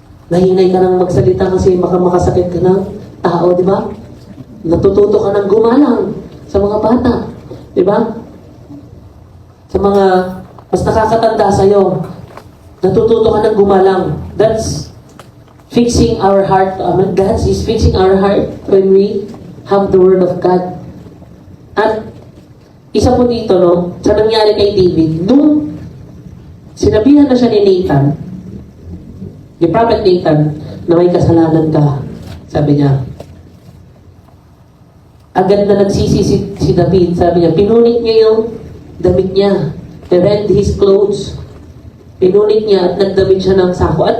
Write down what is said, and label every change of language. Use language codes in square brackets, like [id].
[tl] Nahinay ka nang magsalita kasi makasakit ka ng tao, di ba? Natututo ka ng gumalang sa mga bata. Di ba? Sa mga mas nakakatanda sa'yo, natututo ka ng gumalang. [en] That's fixing our heart. God is fixing our heart when we have the Word of God. [tl] At isa po dito, sa nangyari kay David, nung sinabihan na siya ni Nathan, ni Prophet Nathan, na may kasalanan ka, sabi niya, agad na nagsisi si David, sabi niya, pinunit niya yung damit niya, [en] he rent his clothes, [tl] pinunit niya at nagdamit siya ng sako.